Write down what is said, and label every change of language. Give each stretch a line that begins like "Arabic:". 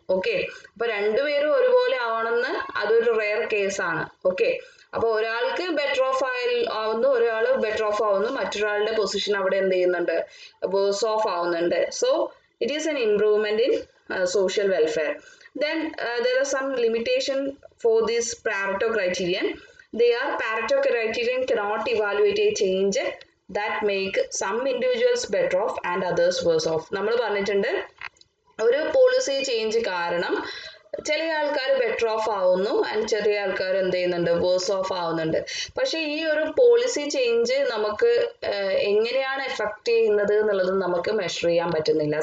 Malayalam: Okay, അപ്പൊ രണ്ടുപേരും ഒരുപോലെ ആവണമെന്ന് അതൊരു റെയർ കേസാണ്. ഓക്കെ, അപ്പൊ ഒരാൾക്ക് ബെറ്റർ ഓഫ് ആവുന്നു, ഒരാൾ ബെറ്റർ ഓഫ് ആവുന്നു, മറ്റൊരാളുടെ പൊസിഷൻ അവിടെ എന്ത് ചെയ്യുന്നുണ്ട്? വേഴ്സ് ഓഫ് ആവുന്നുണ്ട്.
English: So it is an improvement in social welfare. Then there are some limitation for this Pareto criterion. Pareto criterion cannot evaluate a change that make some individuals better off and others worse off.
Malayalam: നമ്മൾ പറഞ്ഞിട്ടുണ്ട് ഒരു policy change കാരണം ചില ആൾക്കാർ better off ആവുന്നു and ചെറിയ ആൾക്കാർ എന്ത് ചെയ്യുന്നുണ്ട്? വേഴ്സ് ഓഫ് ആവുന്നുണ്ട്. പക്ഷെ ഈ ഒരു പോളിസി ചേഞ്ച് നമുക്ക് എങ്ങനെയാണ് എഫക്ട് ചെയ്യുന്നത് എന്നുള്ളത് നമുക്ക് മെഷർ ചെയ്യാൻ പറ്റുന്നില്ല.